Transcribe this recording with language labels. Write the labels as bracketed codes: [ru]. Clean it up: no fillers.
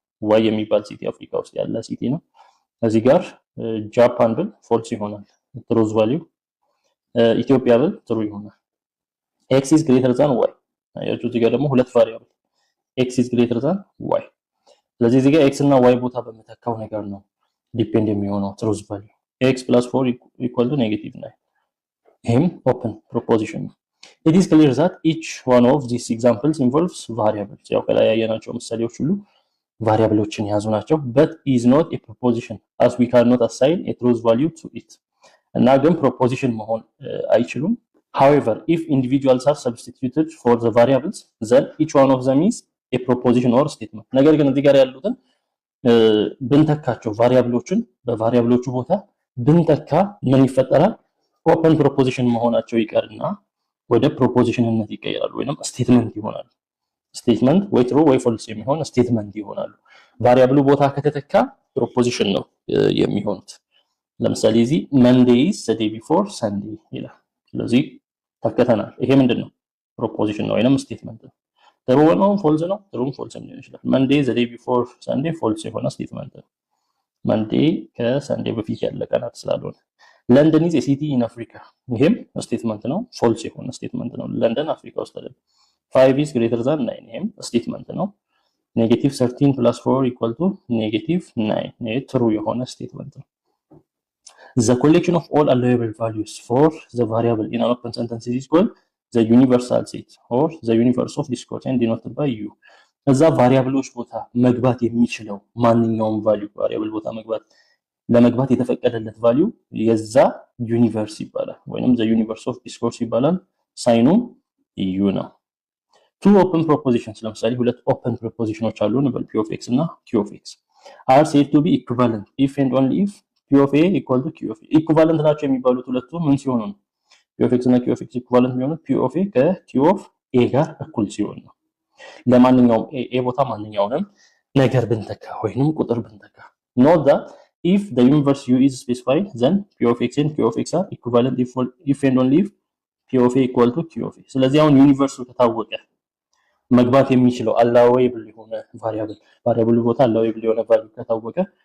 [am] why የሚባል ሲቲ አፍሪካ ውስጥ ያለ ሲቲ ነው። እዚህ ጋር ጃፓን ብል ፎልስ ይሆናል truth value። ኢትዮጵያ ብል true ይሆናል። x is greater than y። አያችሁ እዚህ ጋር ደግሞ ሁለት ቫሪያብል x is greater than y። ስለዚህ እዚህ ጋር x እና y ቦታ በመተካው ነገር ነው ዲፔንድ የሚሆነው truth value። x plus 4 equal to -9። ይሄም open proposition ነው። [en] it is clear that each one of these examples involves variables. [am] ያው ከላይ ያየናቸው ምሳሌዎች ሁሉ ቫሪያብሎችን ያዙ ናቸው። [en] but is not a proposition as we cannot assign a truth value to it. [am] እና ግን proposition መሆን አይችሉም። [en] however, if individuals are substituted for the variables, then each one of them is a proposition or statement. [am] ነገር ግን እዚህ ጋር ያሉትን ብንተካቸው ቫሪያብሎችን በቫሪያብሎቹ ቦታ ብንተካ ምን ይፈጠራል? ኦፕን ፕሮፖዚሽን መሆናቸው ይቀርና ወደ ፕሮፖዚሽንነት ይቀየራሉ ወይንም ስቴትመንት ይሆናሉ። ስቴትመንት ወይ ትሩ ወይ ፎልስ የሚሆን ስቴትመንት ይሆናሉ። ቫሪያብሉ ቦታ ከተተካ ፕሮፖዚሽን ነው የሚሆኑት። ለምሳሌ እዚህ [en] Monday is the day before Sunday [am] ይላል። ስለዚህ ተከተናል። ይሄ ምንድነው? ፕሮፖዚሽን ነው ወይንም ስቴትመንት ነው። ትሩ ነው ፎልስ ነው? ትሩም ፎልስም ሊሆን ይችላል። [en] Monday is the day before Sunday [am] ፎልስ የሆነ ስቴትመንት ነው። Monday ከሰንዴ በፊት ያለ ቀናት ስላልሆነ። [en] London is a city in Africa። [am] ይሄም ስቴትመንት ነው፣ ፎልስ የሆነ ስቴትመንት ነው። ለንደን አፍሪካ ውስጥ አይደለም። 5 is greater than 9። ይሄም ስቴትመንት ነው። -13 plus 4 equal to -9። ይሄ ትሩ የሆነ ስቴትመንት ነው። [en] The collection of all allowable values for the variable in an open sentence is called the universal set or the universe of discourse and denoted by u. [am] እዛ ቫሪያብሎች ቦታ መግባት የሚችለው ማንኛውም ቫልዩ ቫሪያብል ቦታ ለመግባት የተፈቀደለት ቫልዩ የዛ ዩኒቨርስ ይባላል ወይንም the universe of discourse ይባላል። ሳይኑ u ነው። two open propositions ለምሳሌ ሁለት open propositions አሉ እንበል p of x እና q of x [en] are said to be equivalent if and only if p of a equal to q of a. [am] equivalent ናቸው የሚባሉት ሁለቱ ምን ሲሆኑ ነው? ፒ ኦፍ ኤክስ እና ኪው ኦፍ ኤክስ ኢኩቫለንት የሚሆኑት ፒ ኦፍ ኤ ከኪው ኦፍ ኤ ጋር እኩል ሲሆን ነው። ለማንኛውም ኤ ቦታ ማንኛውንም ነገር ብንተካ ወይንም ቁጥር ብንተካ ኖት ዛት [en] if the universe u is specified then p of x and q of x are equivalent if and only if p of a [am] equal to q of a ስለዚህ አሁን ዩኒቨርሱ ከታወቀ መግባት የሚችለው allowable የሆነ ቫሪያብል ቦታ allowable የሆነ ቫልዩ ከታወቀ